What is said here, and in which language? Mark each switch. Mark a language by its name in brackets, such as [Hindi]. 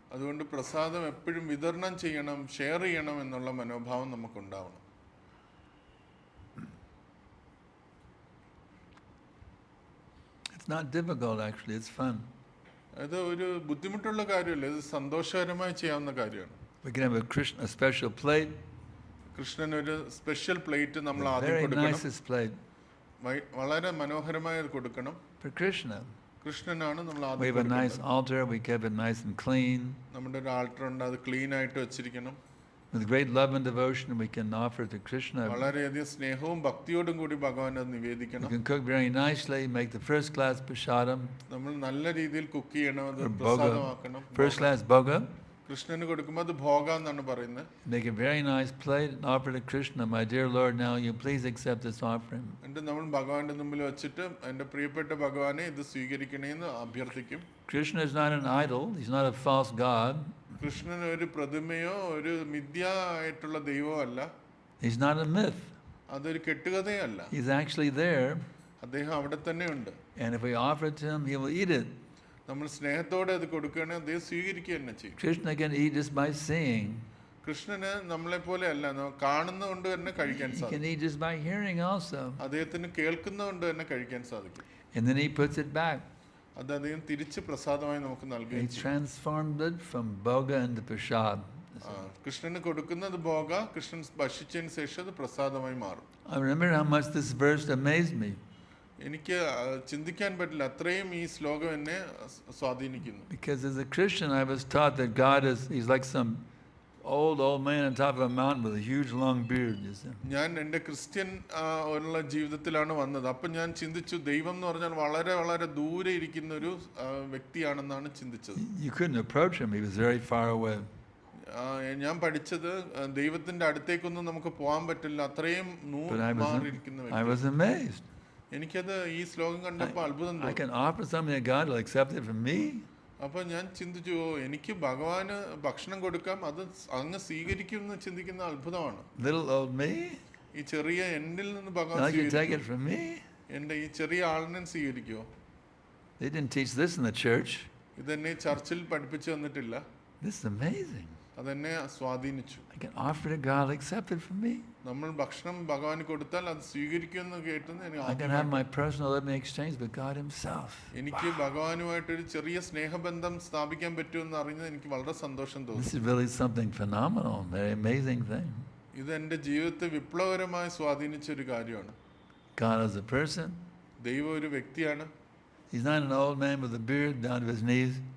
[Malayalam] അതുകൊണ്ട് പ്രസാദം എപ്പോഴും വിതരണം ചെയ്യണം, ഷെയർ ചെയ്യണം എന്നുള്ള മനോഭാവം നമുക്കുണ്ടാവണം. [English] It's not difficult actually, it's fun. [Malayalam] അത് ഒരു ബുദ്ധിമുട്ടുള്ള കാര്യമല്ല, ഇത് സന്തോഷകരമായി ചെയ്യാവുന്ന കാര്യമാണ്. [English] We can have a special plate, [Malayalam] കൃഷ്ണന് ഒരു സ്പെഷ്യൽ പ്ലേറ്റ് നമ്മൾ [English] the [Malayalam] ആദ്യം [English] very [Malayalam] കൊടുക്കണം. [English] nicest plate [Malayalam] വളരെ മനോഹരമായി അത് കൊടുക്കണം. [English] for Krishna. [Malayalam] കൃഷ്ണനാണ് നമ്മൾ [English] We [Malayalam] ആദ്യം [English] have a nice [Malayalam] കൊടുക്കേണ്ടത്. [English] altar, we keep it nice and clean. [Malayalam] നമ്മുടെ ഒരു ആൾട്ടർ ഉണ്ട്, അത് ക്ലീൻ ആയിട്ട് വെച്ചിരിക്കണം. [English] With great love and devotion, we can offer to Krishna. [Malayalam] വളരെയധികം സ്നേഹവും ഭക്തിയോടും കൂടി ഭഗവാൻ അത് [English] We [Malayalam] നിവേദിക്കണം. [English] can cook very nicely, make the first class prasadam, [Malayalam] നമ്മൾ നല്ല രീതിയിൽ കുക്ക് ചെയ്യണം, അത് [English] or bhoga. [Malayalam] പ്രസാദമാക്കണം. [English] First class bhoga. [Malayalam] കൃഷ്ണന് കൊടുക്കുമ്പോൾ അത് ഭോഗ എന്നാണ് പറയുന്നത്. [English] Make a very nice plate and offer to Krishna. My dear Lord, now you please accept this offering. [Malayalam] എന്നിട്ട് നമ്മൾ ഭഗവാന്റെ മുമ്പിൽ വെച്ചിട്ട് എൻ്റെ പ്രിയപ്പെട്ട ഭഗവാനെ ഇത് സ്വീകരിക്കണേന്ന് അഭ്യർത്ഥിക്കും. [English] Krishna is not an idol. He's not a false god. [Malayalam] Krishnan ഒരു പ്രതിമയോ ഒരു മിഥ്യ ആയിട്ടുള്ള ദൈവമോ അല്ല. [English] He's not a myth. [Malayalam] അതൊരു കെട്ടുകഥയല്ല. [English] He's actually there. [Malayalam] അദ്ദേഹം അവിടെ തന്നെ ഉണ്ട്. [English] And if we offer it to him, he will eat it. [Malayalam] നമ്മൾ സ്നേഹത്തോടെ അത് കൊടുക്കുകയാണെങ്കിൽ അദ്ദേഹം സ്വീകരിക്കുക തന്നെ ചെയ്യും. [English] Krishna can eat just by seeing. [Malayalam] കൃഷ്ണന് നമ്മളെ പോലെ അല്ല, കാണുന്നതുകൊണ്ട് തന്നെ കഴിക്കാൻ [English] He can [Malayalam] സാധിക്കും. [English] eat just by hearing also. [Malayalam] അദ്ദേഹത്തിന് കേൾക്കുന്നതുകൊണ്ട് തന്നെ കഴിക്കാൻ സാധിക്കും. [English] And then he puts it back. [Malayalam] അത് അദ്ദേഹം തിരിച്ച് പ്രസാദമായി നമുക്ക് [English] He [Malayalam] നൽകുകയും ചെയ്യും. [English] transformed it from bhoga into prasad. [Malayalam] കൃഷ്ണന് കൊടുക്കുന്നത് ഭോഗ, കൃഷ്ണൻ ഭക്ഷിച്ചതിന് ശേഷം അത് പ്രസാദമായി മാറും. [English] I remember how much this verse amazed me. [Malayalam] എനിക്ക് ചിന്തിക്കാൻ പറ്റില്ല, അത്രയും ഈ ശ്ലോകം എന്നെ സ്വാധീനിക്കുന്നു. [English] Because as a Christian, I was taught that God he's like some old man on top of a mountain with a huge long beard. You see? [Malayalam] ഞാൻ എൻ്റെ ക്രിസ്ത്യൻ ഉള്ള ജീവിതത്തിലാണ് വന്നത്. അപ്പം ഞാൻ ചിന്തിച്ചു, ദൈവം എന്ന് പറഞ്ഞാൽ വളരെ വളരെ ദൂരെ ഇരിക്കുന്ന ഒരു വ്യക്തിയാണെന്നാണ് ചിന്തിച്ചത്. [English] You couldn't approach him, he was very far away. [Malayalam] ഞാൻ പഠിച്ചത് ദൈവത്തിന്റെ അടുത്തേക്കൊന്നും നമുക്ക് പോകാൻ പറ്റില്ല, അത്രയും [English] But [Malayalam] മാറിയിരിക്കുന്ന [English] I was [Malayalam] വ്യക്തി. [English] amazed. [Malayalam] എനിക്കത് ഈ ശ്ലോകം കണ്ടപ്പോൾ അത്ഭുതം [English] I [Malayalam] തോന്നി. [English] can offer something to God, will accept it from me. [Malayalam] അപ്പൊ ഞാൻ ചിന്തിച്ചു, എനിക്ക് ഭഗവാന് ഭക്ഷണം കൊടുക്കാം, അത് അങ്ങ് സ്വീകരിക്കും എന്ന് ചിന്തിക്കുന്ന അത്ഭുതമാണ്. [English] Little old me, [Malayalam] ഈ ചെറിയ എന്നിൽ നിന്ന് ഭഗവാൻ [English] now you take [Malayalam] സ്വീകരിക്കും. [English] it from me. [Malayalam] എൻ്റെ ഈ ചെറിയ ആളിനെ സ്വീകരിക്കുമോ? [English] They didn't teach this in the church. [Malayalam] ഇതെന്നെ ചർച്ചിൽ പഠിപ്പിച്ചു തന്നിട്ടില്ല. [English] This is amazing. [Malayalam] അതെന്നെ സ്വാധീനിച്ചു. [English] I can offer to God, will accept it from me. [Malayalam] നമ്മൾ ഭക്ഷണം ഭഗവാന് കൊടുത്താൽ അത് സ്വീകരിക്കുമെന്ന് കേട്ടെന്ന് [English] I can have my personal living exchange with God himself. [Malayalam] എനിക്ക് ഭഗവാനുമായിട്ടൊരു ചെറിയ സ്നേഹബന്ധം സ്ഥാപിക്കാൻ പറ്റുമെന്ന് അറിഞ്ഞത് എനിക്ക് വളരെ സന്തോഷം [English] This [Malayalam] തോന്നി. [English] is really something phenomenal, very amazing thing. [Malayalam] ഇത് എൻ്റെ ജീവിതത്തെ വിപ്ലവകരമായി സ്വാധീനിച്ച ഒരു കാര്യമാണ്. [English] God is a person. [Malayalam] ദൈവം ഒരു വ്യക്തിയാണ്. [English] He's not an old man with a beard down to his knees.